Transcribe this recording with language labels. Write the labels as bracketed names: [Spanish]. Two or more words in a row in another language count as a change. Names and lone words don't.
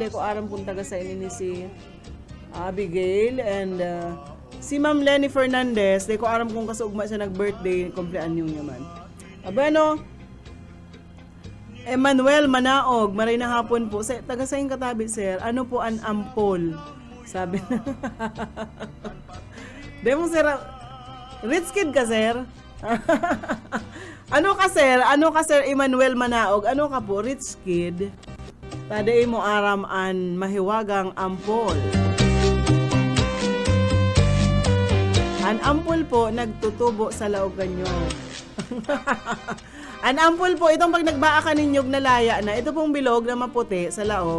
[Bikol] Hindi ko aram kung taga sa ini si Abigail. And si Ma'am Lenny Fernandez, hindi ko aram kung kasugma siya nag-birthday, kumpleanyo niya man. Bueno, Emmanuel Manaog, maray na hapon po. Taga sa yung katabi, sir, ano po an ampol? [Filipino] Sabi na. Demo, sir, [English] rich kid [Filipino] ka, sir? Ano ka sir Emmanuel Manaog? Ano ka po, [English] rich kid? [Bikol] Taday mo aram an mahiwagang ampol. An ampol po nagtutubo sa laogan nyo. An ampol po, itong pag nagbaa ka ninyog na laya na, ito pong bilog na maputi sa laog.